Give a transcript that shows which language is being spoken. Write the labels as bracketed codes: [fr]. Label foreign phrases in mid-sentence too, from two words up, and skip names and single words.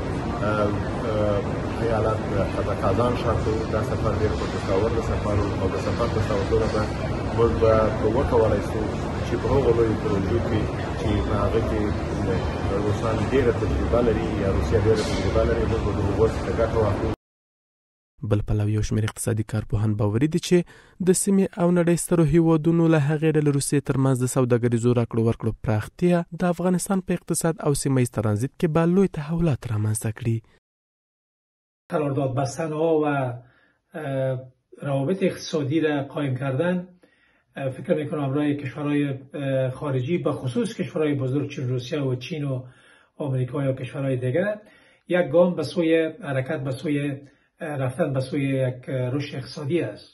[ps] ایالت د کازان ښار ته دا سفر ډېر خوشګوار سفر او د سفر په سوادونه به موږ به وکولی شو چې په هغو لویو پروژو کې چې په هغه کې روسان ډېره تجربه لري یا روسیه ډېره تجربه لري موږ به د هغو څخه ګټه واخلو. بل پلو یو شمېر اقتصادي کارپوهان باوري دي چې د سیمې او نړۍ سترو هیوادونو له هغې ډلې روسیې ترمنځ د سوداګریزو راکړو ورکړو پراختیا د افغانستان په اقتصاد او سیمه ییز ترانزیت کې به لوی تحولات رامنځته کړي. [fa] قرارداد بستن‌ها و روابط اقتصادی را قایم کردن فکر میکنم برای کشورهای خارجی به خصوص کشورهای بزرگ چون روسیه و چین و آمریکا یا کشورهای دیگر یک گام به سوی حرکت به سوی رفتن به سوی یک رشد اقتصادی است.